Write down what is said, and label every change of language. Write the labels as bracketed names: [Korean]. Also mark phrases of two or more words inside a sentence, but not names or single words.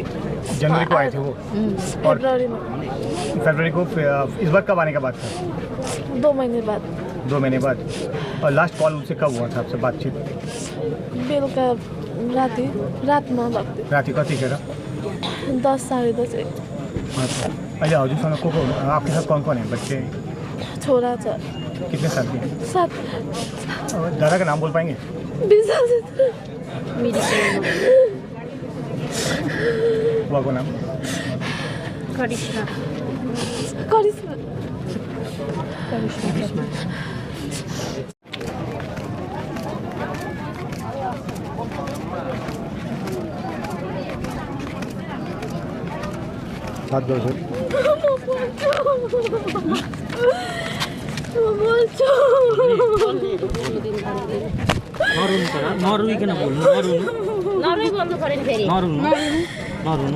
[Hindi] जनवरी को आए थे वो और फरवरी में फरवरी को इस बार कब आने का बात था 2 महीने बाद 2 महीने बाद और लास्ट कॉल उनसे कब हुआ था आपसे बातचीत [Nepali] बेलुका रातमा भएको राति कतिखेर 10 साढे 10 [Hindi] अच्छा [Nepali] अहिले हजुरसँग को [Hindi] आपके साथ कौन कौन है बच्चे [Nepali] छोरा छ [Hindi] कितने साल के 7 दादा का नाम बोल पाएंगे 20 साल से बुआ को नाम करिश्मा करिश्मा सात वर्ष [Nepali] नरुइकन बोल्नु नरुनु